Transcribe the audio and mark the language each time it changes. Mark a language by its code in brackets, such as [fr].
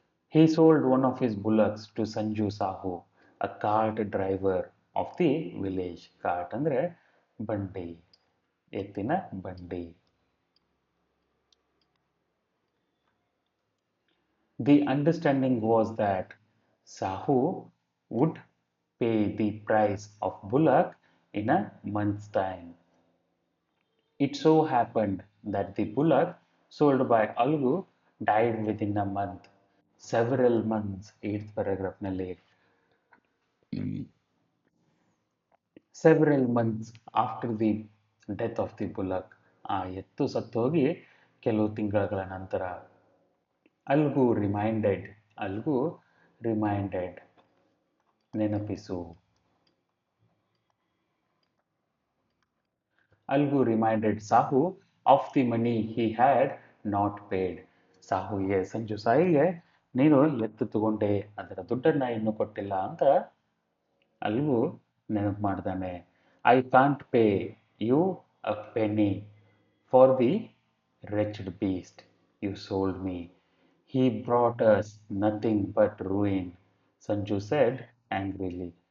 [en] He sold one of his bullocks to Sanju Sahu, a cart driver of the village. [kn] Cart ಅಂದ್ರೆ ಬಂಡಿ, ಎತ್ತಿನ ಬಂಡಿ. [en] The understanding was that Sahu would pay the price of bullock in a month's time. It so happened that the bullock sold by Algu died within a month. Several months, 8th paragraph nalli. Several months after the death of the bullock, [kn] ಆ ಎತ್ತು ಸತ್ತೋಗಿ ಕೆಲವು ತಿಂಗಳ ನಂತರ [en] Algu reminded Algu reminded ನೆನಪಿಸು Algu reminded Sahu of the money he had not paid. [kn] ಸಾಹುಗೆ Sanju ಸಾಯಿಗೆ ನೀನು ಎತ್ತು ತಗೊಂಡೆ ಅದರ ದುಡ್ಡನ್ನ ಇನ್ನೂ ಕೊಟ್ಟಿಲ್ಲ ಅಂತ ಅಲ್ಗು ನೆನಪು ಮಾಡ್ತಾನೆ. [en] I can't pay you a penny for the wretched beast you sold me. He brought us nothing but ruin, Sanju said angrily.